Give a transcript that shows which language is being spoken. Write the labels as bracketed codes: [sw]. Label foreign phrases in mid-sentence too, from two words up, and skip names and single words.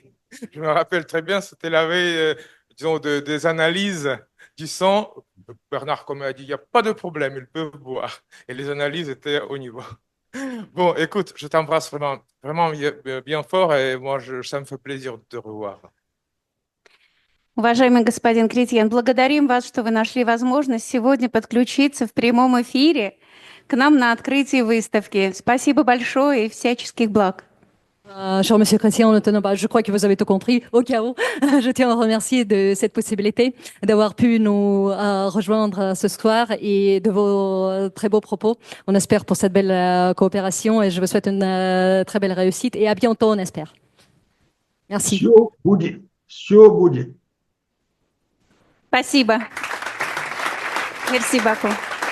[fr] Je me rappelle très bien, c'était la veille, disons, des analyses du sang. Bernard Comet a dit, il n'y a pas de problème, ils peuvent boire. Et les analyses étaient au niveau. Bon, écoute, je t'embrasse vraiment, vraiment bien fort, et moi, ça me fait plaisir de te revoir. [ru] Уважаемый господин Кретьен, благодарим вас, что вы нашли возможность сегодня подключиться в прямом эфире к нам на открытии выставки. Спасибо большое и всяческих благ. [fr] Cher Monsieur Chrétien, je crois que vous avez tout compris. Au cas où, je tiens à remercier de cette possibilité d'avoir pu nous rejoindre ce soir et de vos très beaux propos. On espère pour cette belle coopération et je vous souhaite une très belle réussite et à bientôt, on espère. Merci. [ru] Все будет. Спасибо. [fr] Merci, beaucoup.